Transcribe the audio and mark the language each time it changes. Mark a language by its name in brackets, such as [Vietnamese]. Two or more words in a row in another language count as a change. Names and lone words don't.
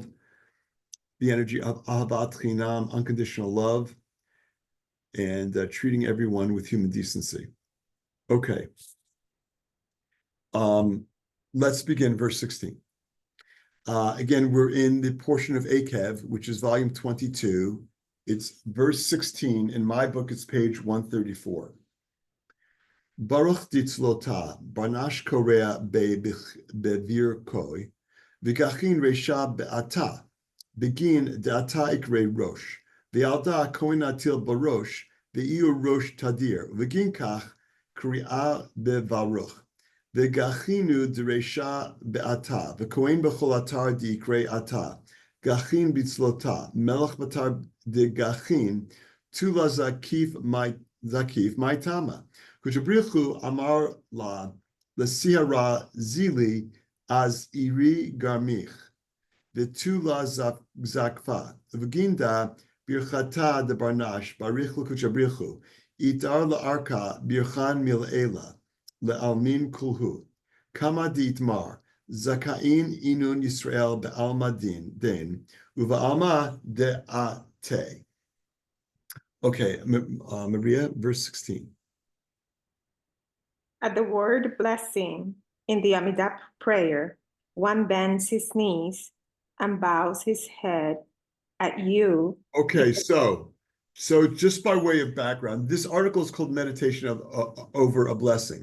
[English] The energy of [Hebrew] ahavat chinam, [English] unconditional love, and treating everyone with human decency. Okay. Let's begin verse 16. Again, we're in the portion of Ekev, which is volume 22. It's verse 16. In my book, it's page 134. [Aramaic] Baruch ditzlota, barnash korea bevir koi, v'gachin resha be'ata, begin de'ata ikre rosh, ve'alda koin atil barosh, ve'iu rosh tadir, v'gin kach kri'a bevaruch, v'gachinu deresha be'ata, v'koin b'chol atar di'ikre ata, gachin bitzlota, melech batar de gachin, tula zakif my tama. Kuchabrichu amar la lesihara zili az iri garmich v'tula zakfa v'ginda birchata de barnash barichu kuchabrichu itar la'arka birchan mil'ela le'almin kulhu kama di'itmar zakain inun Yisrael be'alma din uva'alma de'ate. [English] Okay, Maria, verse 16. At the word blessing in the Amidah prayer, one bends his knees and bows his head at you. Okay, so just by way of background, this article is called Meditation over a Blessing.